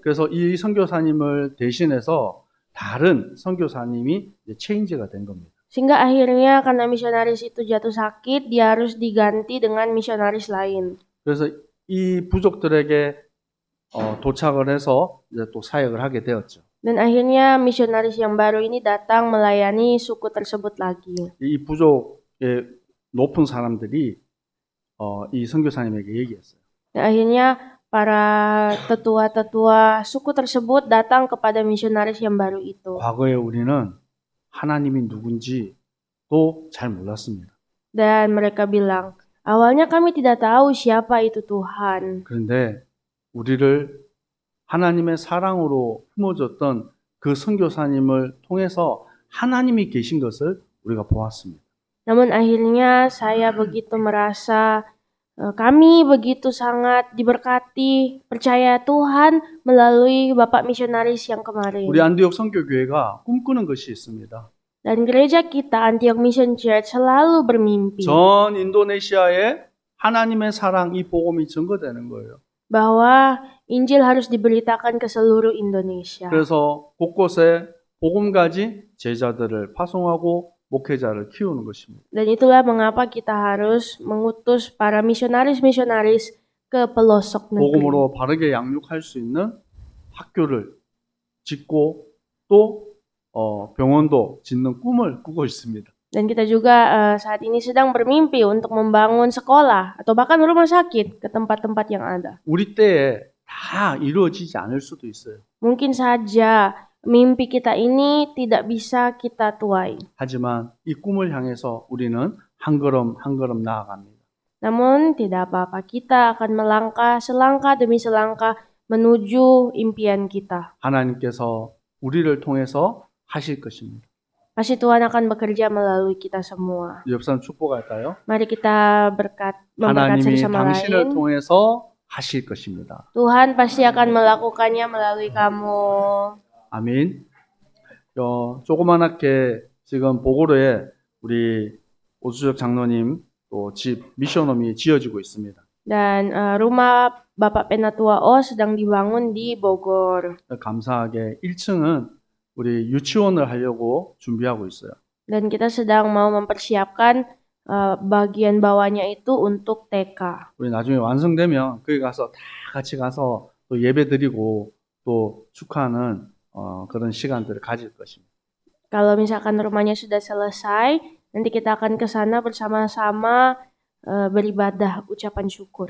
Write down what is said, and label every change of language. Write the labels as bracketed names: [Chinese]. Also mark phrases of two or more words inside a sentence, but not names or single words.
[Korean] 그래서 이 선교사님을 대신해서 다른 선교사님이 이제 체인지가 된 겁니다. [Indonesian] Sehingga akhirnya karena misionaris itu jatuh sakit, dia harus diganti dengan misionaris lain. [Korean] 그래서 이 부족들에게 도착을 해서 이제 또 사역을 하게 되었죠. [Indonesian] Dan akhirnya misionaris yang baru ini datang melayani suku tersebut lagi. [Korean] 이 부족의 높은 사람들이 이 선교사님에게 얘기했어요. [Indonesian] Dan akhirnya para tetua-tetua suku tersebut datang kepada misionaris yang baru itu. [Korean] 과거에 우리는 하나님이 누군지도 잘 몰랐습니다. [Indonesian] Dan mereka bilang, awalnya kami tidak tahu siapa itu Tuhan. [Korean] 그런데 우리를 하나님의 사랑으로 품어줬던 그 선교사님을 통해서 하나님이 계신 것을 우리가 보았습니다. [Indonesian] Namun akhirnya saya begitu merasa kami begitu sangat diberkati, percaya Tuhan melalui Bapak misionaris yang kemarin. [Korean] 우리 안디옥 선교교회가 꿈꾸는 것이 있습니다. [Indonesian] Dan gereja kita Antioch Mission Church selalu bermimpi [Korean] 전 인도네시아에 하나님의 사랑 이 복음이 증거되는 거예요. [Indonesian] bahwa Injil harus diberitakan ke seluruh Indonesia. [Korean] 그래서 곳곳에 복음 가진 제자들을 파송하고 목회자를 키우는 것입니다. [Indonesian] Dan itulah mengapa kita harus mengutus para misionaris-misionaris ke pelosok negeri. [Korean] 복음으로 바르게 양육할 수 있는 학교를 짓고 또 병원도 짓는 꿈을 꾸고 있습니다. [Indonesian] Dan kita juga saat ini sedang bermimpi untuk membangun sekolah atau bahkan rumah sakit ke tempat-tempat yang ada. [Korean] 우리 때에 다 이루어지지 않을 수도 있어요. [Indonesian] Mungkin saja mimpi kita ini tidak bisa kita tuai. [Korean] 하지만 이 꿈을 향해서 우리는 한 걸음 한 걸음 나아갑니다. [Indonesian] Namun tidak apa-apa, kita akan melangkah selangkah demi selangkah menuju impian kita. [Korean] 하나님께서 우리를 통해서 하실 것입니다. [Indonesian] Pasti Tuhan akan bekerja melalui kita semua. [Korean] 옆 사람 축복할까요? [Indonesian] Mari kita memberkat satu [Korean] 하나님이 [Indonesian] sama [Korean] 당신을 [Indonesian] lain. [Korean] 통해서 하실 것입니다. [Indonesian] Tuhan pasti akan melakukannya melalui kamu. [Korean] 아멘. 조그만하게 지금 보고로에 우리 오수적 장로님 또 집 미션홈이 지어지고 있습니다. [Indonesian] Dan rumah Bapak Penatua O sedang dibangun di Bogor. [Korean] 감사하게 1층은 우리 유치원을 하려고 준비하고 있어요. [Indonesian] Dan kita sedang mau mempersiapkan bagian bawahnya itu untuk TK. [Korean] 우리 나중에 완성되면 거기 가서 다 같이 가서 또 예배 드리고 또 축하하는 그런 시간들을 가질 것입니다. [Indonesian] Kalau misalkan rumahnya sudah selesai, nanti kita akan ke sana bersama-sama beribadah ucapan syukur.